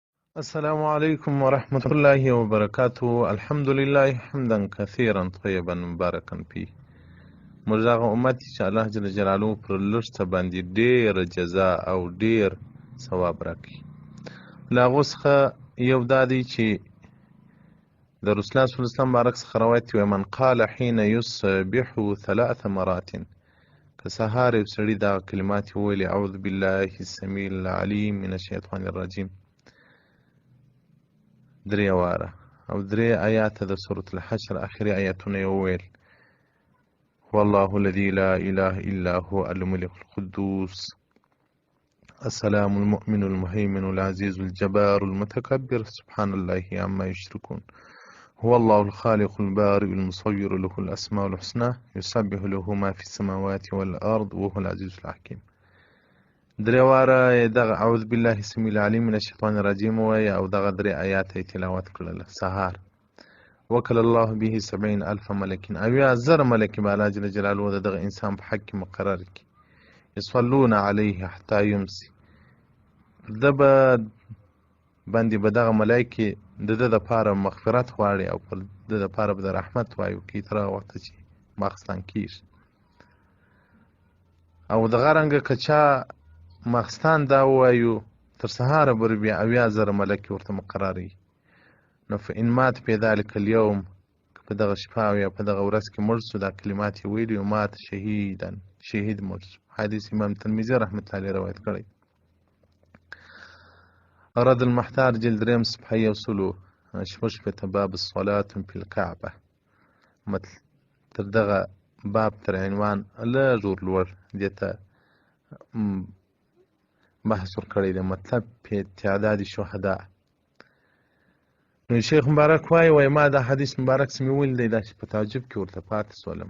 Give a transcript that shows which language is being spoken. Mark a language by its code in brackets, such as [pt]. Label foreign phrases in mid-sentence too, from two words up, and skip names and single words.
[ar] السلام عليكم ورحمة الله وبركاته. الحمد لله حمدا كثيرا طيبا مباركا فيه. [ps] موږ دغه امت چې الله [ar] جل جلاله [ps] پر لږ څه باندې ډېره جزا او ډېر ثواب راکړي. له هغو څخه یو دا دی چې د رسول الله [ar] صلی الله علیه وسلم [ps] بارک څخه روایت دی: [ar] من قال حين يصبح 3 مرات، [ps] که سهار یو سړي دغه کلمات وویلې: [ar] اعوذ بالله السمیع العلیم من الشیطان الرجیم [ps] 3 واره، او 3 آیاته د سورة الحشر آخري آیاتونه یې وویل: [ar] هو الله الذي لا إله إلا هو الملك القدوس السلام المؤمن المهيمن العزيز الجبار المتكبر سبحان الله عما يشركون هو الله الخالق البارئ المصور له الأسماء الحسنى يسبح له ما في السماوات والأرض وهو العزيز الحكيم. [ps] 3 واره دغه [ar] اعوذ بالله السمیع العلیم من الشیطان الرجیم [ps] ووایه او دغه 3 آیات یې تلاوت کړله سهار. [ar] وکل الله به 70,000 ملکین، [ps] 80,000 ملکې به الله [ar] جل جلاله [ps] د دغه انسان په حق کې مقرر کړي. [ar] یصلون علیه حتی یمسی، [ps] پر ده باندې به دغه ملایکې د ده دپاره مغفرت غواړي او پر ده دپاره به د رحمت وایو کوي تر هغه وخته چې ماخستن کېږي. او دغه رنګه که چا ماخستان دا ووایو تر سهاره پورې بیا 80,000 ملکې ورته مقرروي. [ar] نو فإن مات في ذلك اليوم، [ps] که په دغه شپه او یا په دغه ورځ کې مړ سو، دا کلمات یې ویلي او مات شهید مړ سو. حدیث امام ترمذي [ar] رحمة الله علیه [ps] روایت کړی. [ar] رد المحتار جلد 3 صفحه 166 باب الصلاة في الكعبة. [ps] تر دغه باب تر عنوان لږ ور لوړ دې ته بحث ورکړی دی، مطلب په تعداد شهدا. نو شیخ مبارک وایي ما دا حدیث مبارک چې مې ویلی دی داسې په تعجب کې ورته پاتې سولم.